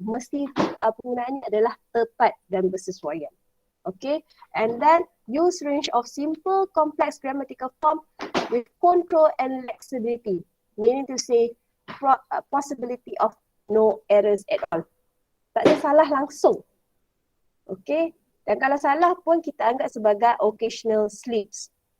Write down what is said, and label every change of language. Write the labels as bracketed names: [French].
[Malay] Mesti penggunaannya adalah tepat dan bersesuaian. [English] Okay, and then use range of simple, complex grammatical form with control and flexibility. Meaning to say possibility of no errors at all. [Malay] Tak ada salah langsung. Okay, dan kalau salah pun kita anggap sebagai [English] occasional slips.